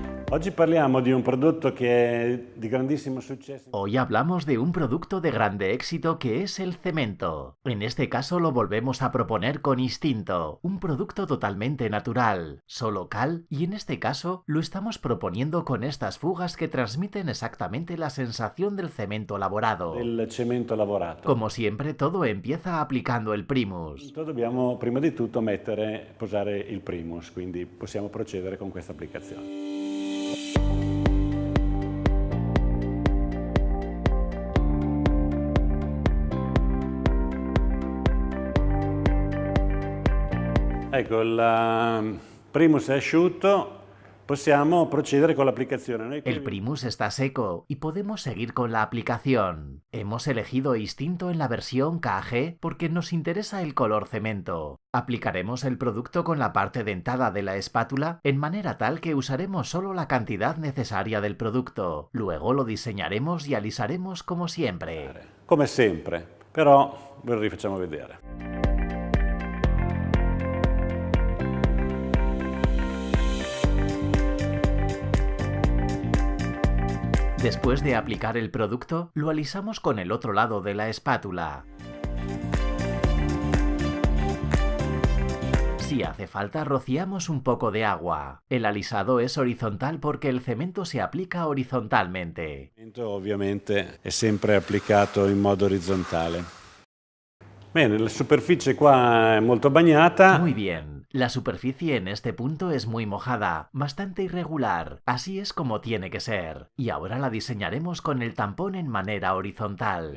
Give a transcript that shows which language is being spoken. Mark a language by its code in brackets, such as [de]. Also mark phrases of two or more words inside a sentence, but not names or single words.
[it] Oggi parliamo di un prodotto che è di grandissimo successo. [es] Hoy hablamos de un producto de grande éxito que es el cemento. En este caso lo volvemos a proponer con Instinto, un producto totalmente natural, solo cal, y en este caso lo estamos proponiendo con estas fugas que transmiten exactamente la sensación del cemento lavorado. [it] Del cemento lavorato. [es] Como siempre, todo empieza aplicando el Primus. [it] Dobbiamo prima di tutto posare il Primus, quindi possiamo procedere con questa applicazione. Ecco, il Primus è asciutto, possiamo procedere con l'applicazione. [es] El Primus está seco y podemos seguir con la aplicación. Hemos elegido Instinto en la versión KG porque nos interesa el color cemento. Aplicaremos el producto con la parte dentada de la espátula en manera tal que usaremos solo la cantidad necesaria del producto. Luego lo diseñaremos y alisaremos como siempre. [it] Come sempre, però ve lo rifacciamo vedere. [es] Después de aplicar el producto, lo alisamos con el otro lado de la espátula. Si hace falta, rociamos un poco de agua. El alisado es horizontal porque el cemento se aplica horizontalmente. [it] Ovviamente è sempre applicato in modo orizzontale. Bene, la superficie qua è molto bagnata. [es] Muy bien, la superficie en este punto es muy mojada, bastante irregular, así es como tiene que ser. Y ahora la diseñaremos con el tampón en manera horizontal.